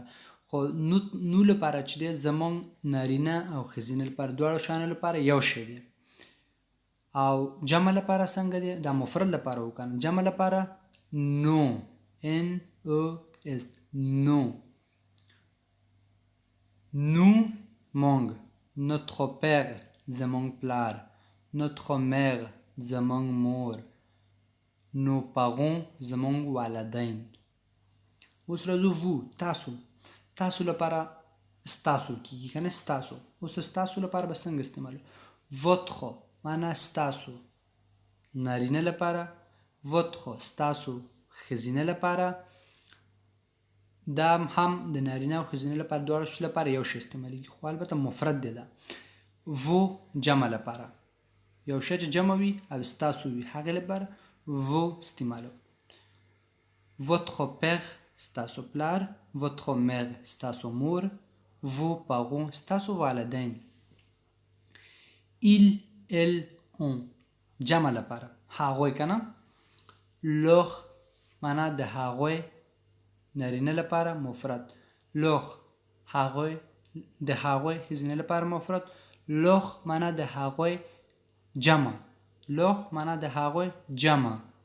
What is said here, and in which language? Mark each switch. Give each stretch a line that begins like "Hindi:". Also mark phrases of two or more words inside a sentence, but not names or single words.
Pashto: خو نو لپاره چې دی زمونږ نارینه او ښځینه لپاره دواړو شیانو لپاره یو شی دی. او جمع لپاره څنګه دی؟ دا مفرد لپاره وکنه. جمع لپاره نو NOS نو. نو مونږ.
French: notre père
Pashto: زمونږ پلار.
French: notre mère
Pashto: زمونږ مور.
French: nos parents
Pashto: زمونږ والدین. اوس راځو وو تاسو لپاره ستاسو کیږي کنه ستاسو. اوس ستاسو لپاره به څنګه استعمالو؟ votre معنا ستاسو نارینه لپاره. votre ستاسو ښځینه لپاره. دا هم د نارینه او ښځینه لپاره دواړو لپاره یو شی استعمالیږي، خو البته مفرد دی دا. وو جمع لپاره. یو شی چې جمع وي او ستاسو وي هغې لپاره vous استعمالو.
French: Votre père
Pashto: ستاسو پلار.
French: Votre mère
Pashto: ستاسو مور.
French: Vos parents
Pashto: ستاسو والدین.
French: Il, elle, on
Pashto: جمع لپاره هغوی کنه. لوخ معنا د هغوی نارینه لپاره مفرد. لوخ هغوی د هغوی ښځینه لپاره مفرد. لوخ معنا د هغوی جمع. لوخ معنا د هغوی جمع.